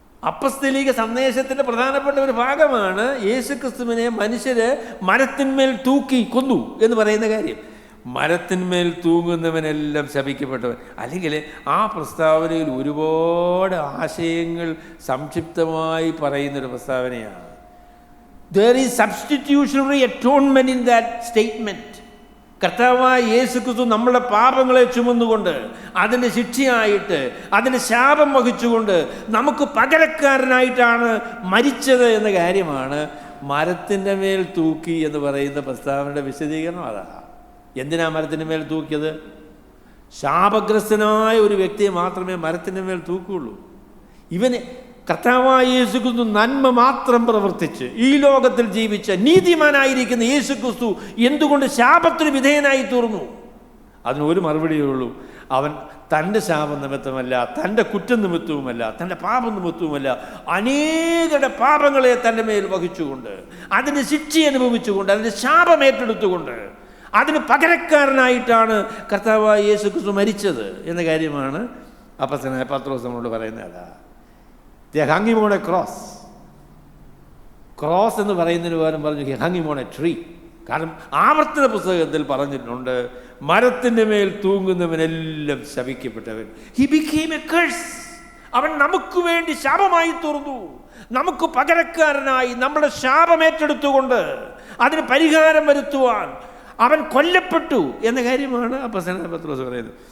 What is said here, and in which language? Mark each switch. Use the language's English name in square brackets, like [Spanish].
[Malayalam] അപ്പസ്തലിക സന്ദേശത്തിൻ്റെ പ്രധാനപ്പെട്ട ഒരു ഭാഗമാണ് യേശുക്രിസ്തുവിനെ മനുഷ്യർ മരത്തിന്മേൽ തൂക്കി കൊന്നു എന്ന് പറയുന്ന കാര്യം. മരത്തിന്മേൽ തൂങ്ങുന്നവനെല്ലാം ശപിക്കപ്പെട്ടവൻ. അല്ലെങ്കിൽ ആ പ്രസ്താവനയിൽ ഒരുപാട് ആശയങ്ങൾ സംക്ഷിപ്തമായി പറയുന്നൊരു പ്രസ്താവനയാണ്. [English] There is substitutionary atonement in that statement. [Malayalam] കർത്താവായ യേശുക്രിസ്തു നമ്മുടെ പാപങ്ങളെ ചുമന്നുകൊണ്ട്, അതിൻ്റെ ശിക്ഷയായിട്ട്, അതിന് ശാപം വഹിച്ചുകൊണ്ട് നമുക്ക് പകരക്കാരനായിട്ടാണ് മരിച്ചത് എന്ന കാര്യമാണ് മരത്തിൻ്റെ മേൽ തൂക്കി എന്ന് പറയുന്ന പ്രസ്താവനയുടെ വിശദീകരണം. അതാ എന്തിനാ മരത്തിൻ്റെ മേൽ തൂക്കിയത്? ശാപഗ്രസ്തനായ ഒരു വ്യക്തിയെ മാത്രമേ മരത്തിൻ്റെ മേൽ തൂക്കുള്ളൂ. ഇവന് കർത്താവായ യേശുക്രിസ്തു നന്മ മാത്രം പ്രവർത്തിച്ച് ഈ ലോകത്തിൽ ജീവിച്ച നീതിമാനായിരിക്കുന്ന യേശുക്രിസ്തു എന്തുകൊണ്ട് ശാപത്തിന് വിധേയനായി തീർന്നു? അതിന് ഒരു മറുപടിയേ ഉള്ളൂ. അവൻ തൻ്റെ ശാപം നിമിത്തമല്ല, തൻ്റെ കുറ്റം നിമിത്തവുമല്ല, തൻ്റെ പാപം നിമിത്തവുമല്ല, അനേകരുടെ പാപങ്ങളെ തൻ്റെ മേൽ വഹിച്ചുകൊണ്ട്, അതിന് ശിക്ഷ അനുഭവിച്ചുകൊണ്ട്, അതിൻ്റെ ശാപം ഏറ്റെടുത്തുകൊണ്ട്, അതിന് പകരക്കാരനായിട്ടാണ് കർത്താവായ യേശുക്രിസ്തു മരിച്ചത് എന്ന കാര്യമാണ് അപ്പോസ്തലനായ പത്രോസ് നമ്മളോട് പറയുന്നത്. [English] അതാ They hung him on a cross. [Malayalam] Cross എന്ന് പറയുന്നതിന് പകരം പറഞ്ഞു [English] hung him on a tree. [Malayalam] കാരണം ആവർത്തന പുസ്തകത്തിൽ പറഞ്ഞിട്ടുണ്ട്, മരത്തിൻ്റെ മേൽ തൂങ്ങുന്നവനെല്ലാം ശപിക്കപ്പെട്ടവൻ. [English] He became a curse. [Malayalam] അവൻ നമുക്ക് വേണ്ടി ശാപമായി തീർന്നു. നമുക്ക് പകരക്കാരനായി നമ്മുടെ ശാപം ഏറ്റെടുത്തുകൊണ്ട് അതിന് പരിഹാരം വരുത്തുവാൻ അവൻ കൊല്ലപ്പെട്ടു എന്ന കാര്യമാണ് അപ്പോസ്തലനായ പത്രോസ് പറയുന്നത്.